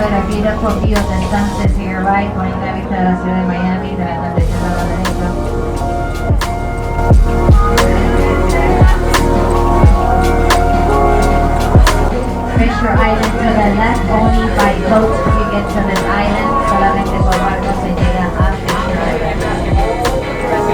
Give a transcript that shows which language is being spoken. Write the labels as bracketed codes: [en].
[en] Beautiful view of the sunsets here, right? [es] Bonita vista de la ciudad de Miami, de la atardecer a la derecha. [en] Fisher Island to the left, only by boat you get to this island. [es] Solamente por barco se llega a Fisher Island.